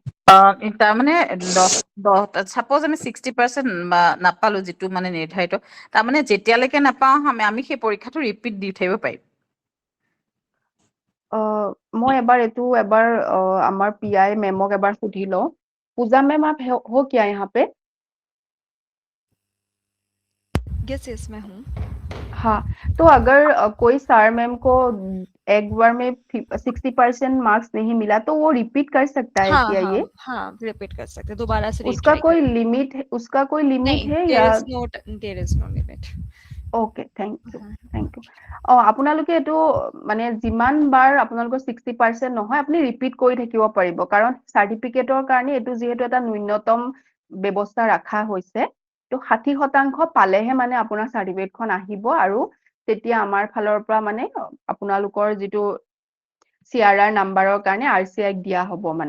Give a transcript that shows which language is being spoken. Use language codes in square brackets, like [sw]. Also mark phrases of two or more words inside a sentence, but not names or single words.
[as] তাৰমানে চাপ'জ আমি 60% নাপালো, যিটো মানে নিৰ্ধাৰিত, তাৰমানে যেতিয়ালৈকে নাপাওঁ আমি সেই পৰীক্ষাটো ৰিপিট দি থাকিব পাৰিম। মই এবাৰ আমাৰ PI মেমক এবাৰ সুধি লওঁ। [hi] पूजा मैम आप हो क्या यहाँ पे? [en] yes yes [hi] मैं हूँ। हाँ, तो अगर कोई सर मैम को एक बार में 60% मार्क्स नहीं मिला, तो वो रिपीट कर सकता है हाँ क्या हाँ ये? हाँ, रिपीट कर सकते हैं, दोबारा से उसका रीट्राई कोई करें। लिमिट है, उसका कोई लिमिट नहीं, है देयर या? [en] is no there is no limit. OK, thank you. [as] আপোনালোকে এইটো মানে যিমান বাৰ আপোনালোকৰ 60% নহয়, আপুনি ৰিপিট কৰি থাকিব পাৰিব, কাৰণ চাৰ্টিফিকেটৰ কাৰণে এইটো যিহেতু এটা ন্যূনতম ব্যৱস্থা ৰখা হৈছে। তো 60% পালেহে মানে আপোনাৰ চাৰ্টিফিকেটখন আহিব, আৰু তেতিয়া আমাৰ ফালৰ পৰা মানে আপোনালোকৰ যিটো CRR নাম্বাৰৰ কাৰণে RCI দিয়া হ'ব মানে।